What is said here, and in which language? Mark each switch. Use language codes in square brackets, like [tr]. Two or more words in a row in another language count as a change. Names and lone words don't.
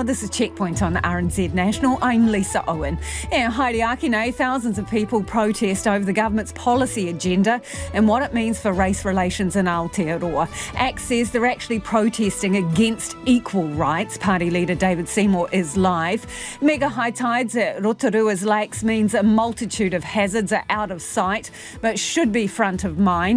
[en] This is Checkpoint on RNZ National. I'm Lisa Owen. [mi] And haere ake nei, [en] thousands of people protest over the government's policy agenda and what it means for race relations in Aotearoa. ACT says they're actually protesting against equal rights. Party leader David Seymour is live. Mega high tides at Rotorua's lakes means a multitude of hazards are out of sight, but should be front of mind.